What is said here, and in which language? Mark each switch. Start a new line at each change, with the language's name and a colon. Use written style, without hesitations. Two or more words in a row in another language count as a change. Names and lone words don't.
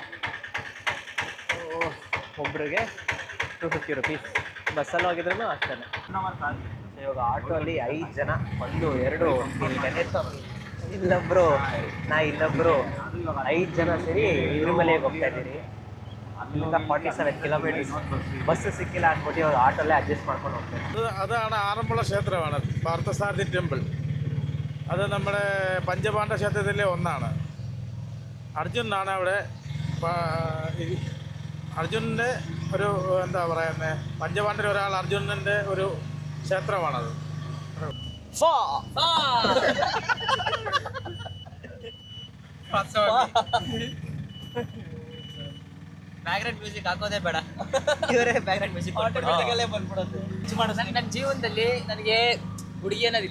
Kannada: ಒಬ್ರಿಗೆ 250 ರುಪೀಸ್. ಬಸ್ಸಲ್ಲಿ ಹೋಗಿದ್ರೂ ಅಷ್ಟೇ. ಇವಾಗ ಆಟೋಲ್ಲಿ 5 ಜನ, 1 2 ಇಲ್ಲಿ ಗಣೇಶ ಇಲ್ಲೊಬ್ರು, ಇಲ್ಲೊಬ್ರು 5 ಜನ ಸೇರಿ ಇರುಮಲೆಗೆ ಹೋಗ್ತಾ ಇದ್ದೀರಿ. ಅಲ್ಲಿಂದ 47 കിലോമീറ്റേഴ്സ്. ಬಸ್ ಸಿಕ್ಕಿಲ್ಲ ಅಂದ್ಬಿಟ್ಟು ಇವಾಗ ಆಟೋಲ್ಲೇ അഡ്ജസ്റ്റ് ಮಾಡ್ಕೊಂಡು ಹೋಗ್ತಾರೆ.
Malayalam: അതാണ് ആറന്മുള ക്ഷേത്രമാണ്, പാർത്ഥസാരഥി ടെമ്പിൾ. അത് നമ്മുടെ പഞ്ചപാണ്ഡവ ക്ഷേത്രത്തിലെ ഒന്നാണ്. അർജുനാണ് അവിടെ. അർജുനൻ്റെ ഒരു എന്താ പറയുന്നത്, പഞ്ചപാണ്ഡവരിൽ ഒരാൾ അർജുനൻ്റെ ഒരു ക്ഷേത്രമാണത്.
English: background music
Kannada: ಹಾಕೋದೇ ಬೇಡ, ಇವರೇ
English: background music
Kannada: ಬಂದ್ಬಿಡೋದು. ನನ್ನ ಜೀವನದಲ್ಲಿ ನನಗೆ ಹುಡುಗಿ ಅನ್ನೋದಿಲ್ಲ.